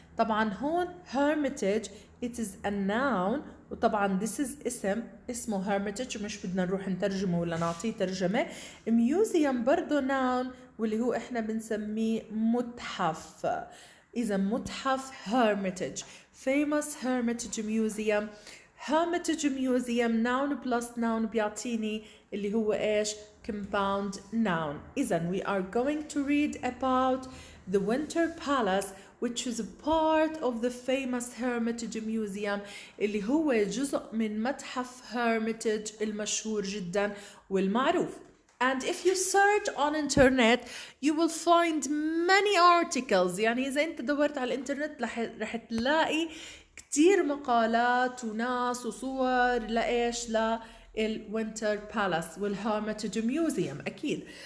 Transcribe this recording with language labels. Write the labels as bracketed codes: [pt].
[ar] طبعا هون Hermitage [en] it is a noun [ar] وطبعا [en] this is [ar] اسمه Hermitage مش بدنا نروح نترجمه ولا نعطيه ترجمة. Museum برضو noun واللي هو احنا بنسميه متحف. إذا متحف Hermitage. [en] Famous Hermitage Museum. Hermitage Museum noun plus noun [ar] بيعطيني اللي هو ايش؟ [en] compound noun. إذا we are going to read about the Winter Palace which is a part of the famous Hermitage Museum [ar] اللي هو جزء من متحف Hermitage المشهور جدا والمعروف. [en] And if you search on internet, you will find many articles. [ar] يعني إذا أنت دورت على الإنترنت رح تلاقي كتير مقالات وناس وصور لإيش للوينتر بالاس والهرميتج ميوزيوم أكيد.